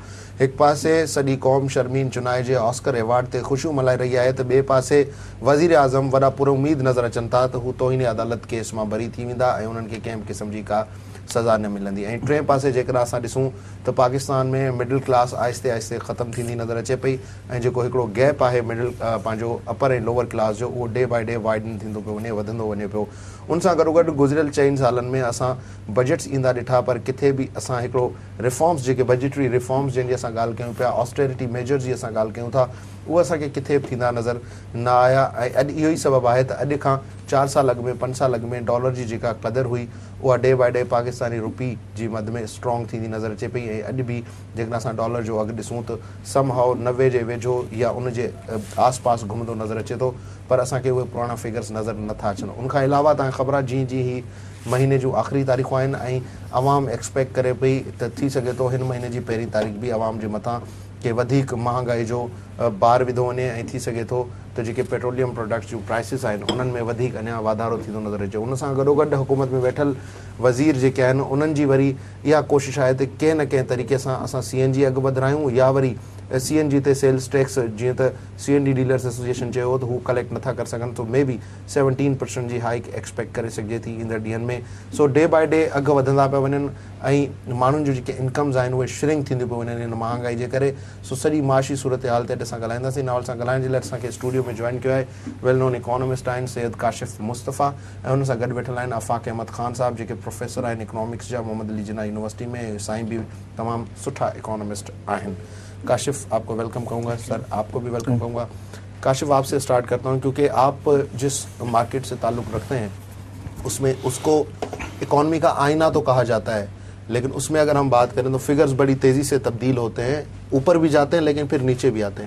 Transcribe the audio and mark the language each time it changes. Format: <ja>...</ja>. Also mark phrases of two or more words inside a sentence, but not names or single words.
<sd>हिकु पासे सॼी क़ौम शर्मीन चुनाए जे ऑस्कर अवार्ड ते ख़ुशियूं मल्हाए रही आहे त ॿिए पासे वज़ीर आज़म वॾा पुरउमीद नज़र अचनि था त हू तौहीन अदालत केस मां बरी थी वेंदा ऐं उन्हनि खे कंहिं बि क़िस्म जी का सज़ा न मिलंदी। ऐं टे पासे जेकर असां ॾिसूं त पाकिस्तान में मिडिल क्लास आहिस्ते आहिस्ते ख़तमु थींदी नज़र अचे पई ऐं जेको हिकिड़ो गैप आहे मिडिल पंहिंजो अपर ऐं</sd> <en>lower class</en> <sd>जो उहो</sd> <en>day by day widen</en> <sd>थींदो पियो वञे, वधंदो वञे पियो। उन सां गॾोगॾु गुज़िरियल 4 सालनि में असां बजट्स ईंदा ॾिठा पर किथे बि असां हिकिड़ो रिफॉर्म्स जेके</sd> <en>budgetary reforms</en> <sd>जंहिंजी असां ॻाल्हि कयूं पिया,</sd> <en>austerity measures</en> <sd>जी असां ॻाल्हि कयूं था, उहे असांखे किथे बि थींदा नज़र न आया। ऐं अॼु इहो ई सबबु आहे त अॼु खां 4 साल अॻु में 5 साल अॻु में डॉलर जी जेका क़दुरु हुई उहा</sd> <en>day by day Pakistani rupee</en> <sd>जी मद में स्ट्रॉन्ग थींदी नज़र अचे पई। ऐं अॼु बि जेकॾहिं असां डॉलर जो अघु ॾिसूं त समहाउ 90 जे वेझो या उन जे आस पास घुमंदो नज़र अचे थो, पर असांखे उहे पुराणा फिगर्स नज़र नथा अचनि। उनखां अलावा तव्हांखे ख़बर आहे जीअं जीअं ही महीने जूं आख़िरी तारीख़ूं आहिनि ऐं अवाम एक्सपेक्ट करे पई त थी सघे थो हिन महीने जी पहिरीं तारीख़ बि अवाम जे मथां के वधीक महांगाई जो बार विधो वञे ऐं थी सघे थो त जेके</sd> <en>petroleum products</en> <sd>जूं प्राइसिस आहिनि उन्हनि में वधीक अञा वाधारो थींदो नज़र अचे। उन सां गॾोगॾु हुकूमत में वेठल वज़ीर जेके आहिनि उन्हनि जी वरी इहा कोशिशि आहे त कंहिं न कंहिं तरीक़े सां असां CNG अघु वधायूं या वरी CNG ते</sd> <en>sales tax</en> <sd>जीअं त CNG डीलर्स एसोसिएशन चयो त हू कलेक्ट नथा करे सघनि तो</sd> <en>may be</en> <sd>17% जी हाइक एक्सपेक्ट करे सघिजे थी ईंदड़ ॾींहंनि में। सो</sd> <en>day by day</en> <sd>अघु वधंदा पिया वञनि ऐं माण्हुनि जूं जेके इनकम्स आहिनि उहे श्रिंक थींदियूं पियूं वञनि हिन महांगाई जे करे। सो सॼी माशी सूरत हाल ते असां ॻाल्हाईंदासीं। नावल सां ॻाल्हाइण जे लाइ असांखे स्टूडियो में जॉइन कयो आहे</sd> <en>well known economist</en> <sd>आहिनि सैयद काशिफ मुस्तफ़ा ऐं हुन सां गॾु वेठल आहिनि आफ़ाक़ अहमद ख़ान साहब जेके प्रोफेसर आहिनि इकोनॉमिक्स जा मोहम्मद अली जिन्ना यूनिवर्सिटी में, साईं भी तमामु सुठा इकोनॉमिस्ट आहिनि।</sd> <hi>काशिफ आपको वेलकम कहूँगा, सर आपको भी वेलकम कहूँगा। काशिफ आपसे स्टार्ट करता हूँ क्योंकि आप जिस मार्केट से ताल्लुक़ रखते हैं उसमें उसको इकॉनमी का आईना तो कहा जाता है, लेकिन उसमें अगर हम बात करें तो फिगर्स बड़ी तेज़ी से तब्दील होते हैं, ऊपर भी जाते हैं लेकिन फिर नीचे भी आते हैं।</hi>